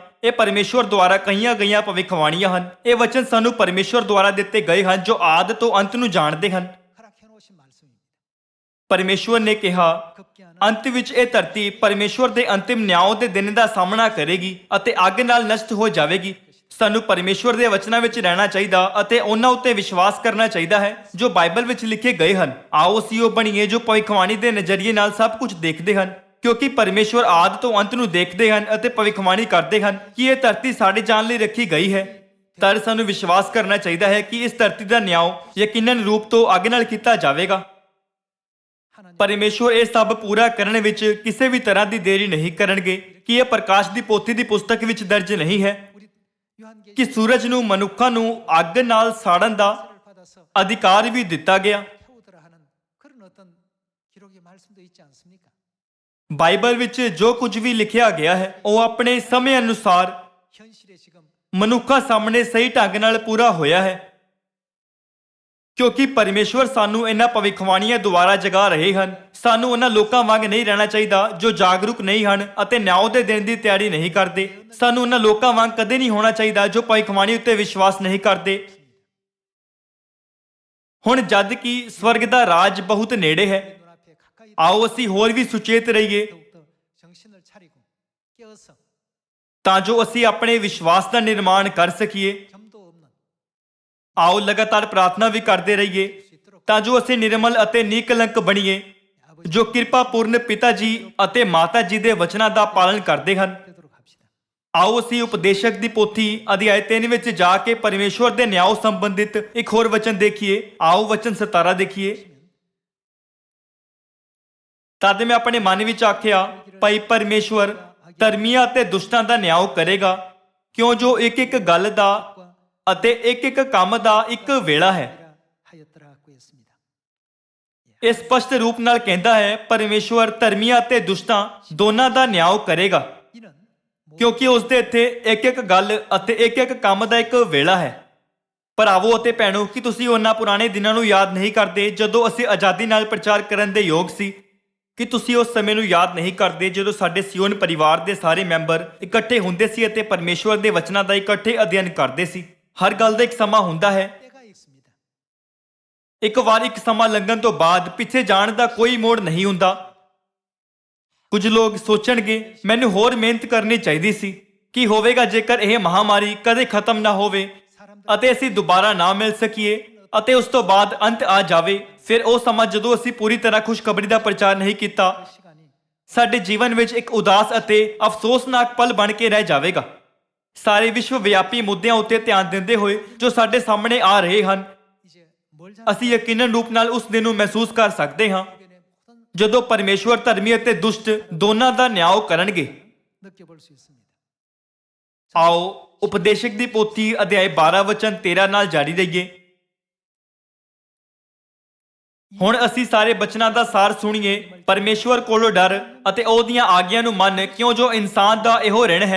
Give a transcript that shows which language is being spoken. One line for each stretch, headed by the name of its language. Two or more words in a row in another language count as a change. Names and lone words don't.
Punjabi: ਇਹ ਪਰਮੇਸ਼ਰ ਦੁਆਰਾ ਕਹੀਆਂ ਗਈਆਂ ਭਵਿੱਖਬਾਣੀਆਂ ਹਨ। ਇਹ ਵਚਨ ਸਾਨੂੰ ਪਰਮੇਸ਼ਰ ਦੁਆਰਾ ਦਿੱਤੇ ਗਏ ਹਨ ਜੋ ਆਦਿ ਤੋਂ ਅੰਤ ਨੂੰ ਜਾਣਦੇ ਹਨ।
Korean: 허락해 놓으신 말씀입니다.
Punjabi: ਪਰਮੇਸ਼ਰ ਨੇ ਕਿਹਾ,
Korean: 급기야는
Punjabi: ਅੰਤ ਵਿੱਚ ਇਹ ਧਰਤੀ ਪਰਮੇਸ਼ਰ ਦੇ ਅੰਤਿਮ ਨਿਆਂ ਦੇ ਦਿਨ ਦਾ ਸਾਹਮਣਾ ਕਰੇਗੀ ਅਤੇ ਅੱਗ ਨਾਲ ਨਸ਼ਟ ਹੋ ਜਾਵੇਗੀ। ਸਾਨੂੰ ਪਰਮੇਸ਼ਰ ਦੇ ਵਚਨਾਂ ਵਿੱਚ ਰਹਿਣਾ ਚਾਹੀਦਾ ਅਤੇ ਉਹਨਾਂ ਉੱਤੇ ਵਿਸ਼ਵਾਸ ਕਰਨਾ ਚਾਹੀਦਾ ਹੈ ਜੋ ਬਾਈਬਲ ਵਿੱਚ ਲਿਖੇ ਗਏ ਹਨ। ਆਓ ਅਸੀਂ ਉਹ ਬਣੀਏ ਜੋ ਭਵਿੱਖਬਾਣੀ ਦੇ ਨਜ਼ਰੀਏ ਨਾਲ ਸਭ ਕੁਝ ਦੇਖਦੇ ਹਨ, ਕਿਉਂਕਿ ਪਰਮੇਸ਼ਰ ਆਦਿ ਤੋਂ ਅੰਤ ਨੂੰ ਦੇਖਦੇ ਹਨ ਅਤੇ ਭਵਿੱਖਬਾਣੀ ਕਰਦੇ ਹਨ ਕਿ ਇਹ ਧਰਤੀ ਸਾਡੇ ਜਾਣ ਲਈ ਰੱਖੀ ਗਈ ਹੈ। ਤਾਂ ਸਾਨੂੰ ਵਿਸ਼ਵਾਸ ਕਰਨਾ ਚਾਹੀਦਾ ਹੈ ਕਿ ਇਸ ਧਰਤੀ ਦਾ ਨਿਆਂ ਯਕੀਨਨ ਰੂਪ ਤੋਂ ਅੱਗ ਨਾਲ ਕੀਤਾ ਜਾਵੇਗਾ।
Korean: 하나님
Punjabi: ਪਰਮੇਸ਼ਰ ਇਹ ਸਭ ਪੂਰਾ ਕਰਨ ਵਿੱਚ ਕਿਸੇ ਵੀ ਤਰ੍ਹਾਂ ਦੀ ਦੇਰੀ ਨਹੀਂ ਕਰਨਗੇ। ਕਿ ਇਹ ਪ੍ਰਕਾਸ਼ ਦੀ ਪੋਥੀ ਦੀ ਪੁਸਤਕ ਵਿੱਚ ਦਰਜ ਨਹੀਂ ਹੈ
Korean: 우리 요한계시
Punjabi: ਕਿ ਸੂਰਜ ਨੂੰ ਮਨੁੱਖਾਂ ਨੂੰ ਅੱਗ ਨਾਲ ਸਾੜਨ ਦਾ
Korean: 를 받아서
Punjabi: ਅਧਿਕਾਰ ਵੀ ਦਿੱਤਾ ਗਿਆ।
Korean: 태우더라 하는 그런 어떤 기록의 말씀도 있지 않습니까?
Punjabi: ਬਾਈਬਲ ਵਿੱਚ ਜੋ ਕੁਝ ਵੀ ਲਿਖਿਆ ਗਿਆ ਹੈ ਉਹ ਆਪਣੇ ਸਮੇਂ ਅਨੁਸਾਰ
Korean: 현실에 지금
Punjabi: ਮਨੁੱਖਾਂ ਸਾਹਮਣੇ ਸਹੀ ਢੰਗ ਨਾਲ ਪੂਰਾ ਹੋਇਆ ਹੈ, ਕਿਉਂਕਿ ਪਰਮੇਸ਼ਵਰ ਸਾਨੂੰ ਇਹਨਾਂ ਭਵਿੱਖਬਾਣੀਆਂ ਦੁਆਰਾ ਜਗਾ ਰਹੇ ਹਨ। ਸਾਨੂੰ ਉਹਨਾਂ ਲੋਕਾਂ ਵਾਂਗ ਨਹੀਂ ਰਹਿਣਾ ਚਾਹੀਦਾ ਜੋ ਜਾਗਰੂਕ ਨਹੀਂ ਹਨ ਅਤੇ ਨਿਆਂ ਦੇ ਦਿਨ ਦੀ ਤਿਆਰੀ ਨਹੀਂ ਕਰਦੇ। ਸਾਨੂੰ ਉਹਨਾਂ ਲੋਕਾਂ ਵਾਂਗ ਕਦੇ ਨਹੀਂ ਹੋਣਾ ਚਾਹੀਦਾ ਜੋ ਭਵਿੱਖਬਾਣੀ ਉੱਤੇ ਵਿਸ਼ਵਾਸ ਨਹੀਂ ਕਰਦੇ। ਹੁਣ ਜਦ ਕਿ ਸਵਰਗ ਦਾ ਰਾਜ ਬਹੁਤ ਨੇੜੇ ਹੈ,
Korean: 눈앞에 가까이
Punjabi: ਆਓ ਅਸੀਂ ਹੋਰ ਵੀ ਸੁਚੇਤ ਰਹੀਏ
Korean: 더욱더 정신을 차리고 깨어서
Punjabi: ਤਾਂ ਜੋ ਅਸੀਂ ਆਪਣੇ ਵਿਸ਼ਵਾਸ ਦਾ ਨਿਰਮਾਣ ਕਰ ਸਕੀਏ।
Korean: 점도 없는
Punjabi: ਆਓ ਲਗਾਤਾਰ ਪ੍ਰਾਰਥਨਾ ਵੀ ਕਰਦੇ ਰਹੀਏ
Korean: 수 있도록
Punjabi: ਤਾਂ ਜੋ ਅਸੀਂ ਨਿਰਮਲ ਅਤੇ ਨਿਕਲੰਕ ਬਣੀਏ,
Korean: 아버지
Punjabi: ਜੋ ਕਿਰਪਾਪੂਰਨ ਪਿਤਾ ਜੀ ਅਤੇ ਮਾਤਾ ਜੀ ਦੇ ਵਚਨਾਂ ਦਾ ਪਾਲਨ ਕਰਦੇ ਹਨ।
Korean: 되도록 합시다.
Punjabi: ਆਓ ਅਸੀਂ ਉਪਦੇਸ਼ਕ ਦੀ ਪੋਥੀ ਅਧਿਆਇ 3 ਵਿੱਚ ਜਾ ਕੇ ਪਰਮੇਸ਼ਵਰ ਦੇ ਨਿਆਂ ਸੰਬੰਧਿਤ ਇੱਕ ਹੋਰ ਵਚਨ ਦੇਖੀਏ। ਆਓ ਵਚਨ 17 ਦੇਖੀਏ। ਤਦ ਮੈਂ ਆਪਣੇ ਮਨ ਵਿੱਚ ਆਖਿਆ, ਭਾਈ ਪਰਮੇਸ਼ਵਰ ਧਰਮੀਆਂ ਅਤੇ ਦੁਸ਼ਟਾਂ ਦਾ ਨਿਆਂ ਕਰੇਗਾ, ਕਿਉਂ ਜੋ ਇੱਕ ਇੱਕ ਗੱਲ ਦਾ ਅਤੇ ਇੱਕ ਇੱਕ ਕੰਮ ਦਾ ਇੱਕ ਵੇਲਾ ਹੈ।
Korean: 하였더라고 했습니다.
Punjabi: ਇਹ ਸਪਸ਼ਟ ਰੂਪ ਨਾਲ ਕਹਿੰਦਾ ਹੈ ਪਰਮੇਸ਼ਵਰ ਧਰਮੀਆਂ ਅਤੇ ਦੁਸ਼ਟਾਂ ਦੋਨਾਂ ਦਾ ਨਿਆਂ ਕਰੇਗਾ,
Korean: 이는
Punjabi: ਕਿਉਂਕਿ ਉਸ ਦੇ ਇੱਥੇ ਇੱਕ ਇੱਕ ਗੱਲ ਅਤੇ ਇੱਕ ਇੱਕ ਕੰਮ ਦਾ ਇੱਕ ਵੇਲਾ ਹੈ। ਭਰਾਵੋ ਅਤੇ ਭੈਣੋ, ਕਿ ਤੁਸੀਂ ਉਹਨਾਂ ਪੁਰਾਣੇ ਦਿਨਾਂ ਨੂੰ ਯਾਦ ਨਹੀਂ ਕਰਦੇ ਜਦੋਂ ਅਸੀਂ ਆਜ਼ਾਦੀ ਨਾਲ ਪ੍ਰਚਾਰ ਕਰਨ ਦੇ ਯੋਗ ਸੀ? ਕਿ ਤੁਸੀਂ ਉਸ ਸਮੇਂ ਨੂੰ ਯਾਦ ਨਹੀਂ ਕਰਦੇ ਜਦੋਂ ਸਾਡੇ ਸਿਯੋਨ ਪਰਿਵਾਰ ਦੇ ਸਾਰੇ ਮੈਂਬਰ ਇਕੱਠੇ ਹੁੰਦੇ ਸੀ ਅਤੇ ਪਰਮੇਸ਼ਵਰ ਦੇ ਵਚਨਾਂ ਦਾ ਇਕੱਠੇ ਅਧਿਐਨ ਕਰਦੇ ਸੀ? ਹਰ ਗੱਲ ਦਾ ਇੱਕ ਸਮਾਂ ਹੁੰਦਾ ਹੈ।
Korean: 때가 있습니다.
Punjabi: ਇੱਕ ਵਾਰ ਇੱਕ ਸਮਾਂ ਲੰਘਣ ਤੋਂ ਬਾਅਦ ਪਿੱਛੇ ਜਾਣ ਦਾ ਕੋਈ ਮੋੜ ਨਹੀਂ ਹੁੰਦਾ। ਕੁਝ ਲੋਕ ਸੋਚਣਗੇ, ਮੈਨੂੰ ਹੋਰ ਮਿਹਨਤ ਕਰਨੀ ਚਾਹੀਦੀ ਸੀ। ਕੀ ਹੋਵੇਗਾ ਜੇਕਰ ਇਹ ਮਹਾਮਾਰੀ ਕਦੇ ਖਤਮ ਨਾ ਹੋਵੇ ਅਤੇ ਅਸੀਂ ਦੁਬਾਰਾ ਨਾ ਮਿਲ ਸਕੀਏ ਅਤੇ ਉਸ ਤੋਂ ਬਾਅਦ ਅੰਤ ਆ ਜਾਵੇ? ਫਿਰ ਉਹ ਸਮਾਂ ਜਦੋਂ ਅਸੀਂ ਪੂਰੀ ਤਰ੍ਹਾਂ ਖੁਸ਼ਖਬਰੀ ਦਾ ਪ੍ਰਚਾਰ ਨਹੀਂ ਕੀਤਾ,
Korean: 시간이
Punjabi: ਸਾਡੇ ਜੀਵਨ ਵਿੱਚ ਇੱਕ ਉਦਾਸ ਅਤੇ ਅਫਸੋਸਨਾਕ ਪਲ ਬਣ ਕੇ ਰਹਿ ਜਾਵੇਗਾ। ਸਾਰੇ ਵਿਸ਼ਵ ਵਿਆਪੀ ਮੁੱਦਿਆਂ ਉੱਤੇ ਧਿਆਨ ਦਿੰਦੇ ਹੋਏ ਜੋ ਸਾਡੇ ਸਾਹਮਣੇ ਆ ਰਹੇ ਹਨ,
Korean: 이제 멀지
Punjabi: ਅਸੀਂ ਯਕੀਨਨ ਰੂਪ ਨਾਲ ਉਸ ਦਿਨ ਨੂੰ ਮਹਿਸੂਸ ਕਰ ਸਕਦੇ ਹਾਂ
Korean: 주변의 모든
Punjabi: ਜਦੋਂ ਪਰਮੇਸ਼ਵਰ ਧਰਮੀ ਅਤੇ ਦੁਸ਼ਟ ਦੋਨਾਂ ਦਾ ਨਿਆਂ ਕਰਨਗੇ।
Korean: 느껴볼 수 있습니다.
Punjabi: ਆਓ ਉਪਦੇਸ਼ਕ ਦੀ ਪੋਥੀ ਅਧਿਆਇ 12 ਵਚਨ 13 ਨਾਲ ਜਾਰੀ ਰਹੀਏ। ਹੁਣ ਅਸੀਂ ਸਾਰੇ ਬਚਨਾਂ ਦਾ ਸਾਰ ਸੁਣੀਏ। ਪਰਮੇਸ਼ਵਰ ਕੋਲੋਂ ਡਰ ਅਤੇ ਉਹਦੀਆਂ ਆਗਿਆਂ ਨੂੰ ਮੰਨ, ਕਿਉਂ ਜੋ ਇਨਸਾਨ ਦਾ ਇਹੋ ਰਿਣ ਹੈ।